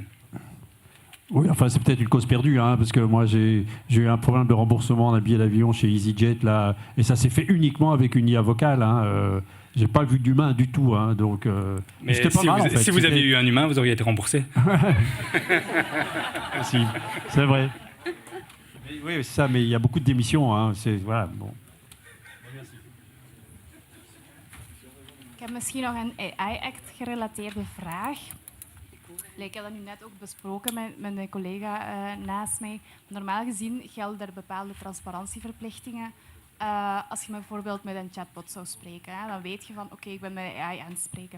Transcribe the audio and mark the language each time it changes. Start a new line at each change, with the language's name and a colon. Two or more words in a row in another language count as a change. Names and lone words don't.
French: Oui, enfin, c'est peut-être une cause perdue, parce que moi, j'ai eu un problème de remboursement d'un billet d'avion chez EasyJet, là, et ça s'est fait uniquement avec une IA vocale. J'ai pas vu d'humain du tout, donc... Mais c'était pas mal, en fait. Si vous aviez eu un humain, vous auriez été remboursé. Si, c'est vrai. Oui, c'est ça, mais il y a beaucoup de démissions. Voilà, bon.
Dutch: Ik heb misschien nog een AI-act gerelateerde vraag. Ik heb dat nu net ook besproken met een collega naast mij. Normaal gezien gelden er bepaalde transparantieverplichtingen. Als je bijvoorbeeld met een chatbot zou spreken, dan weet je van oké, ik ben met AI aan het spreken.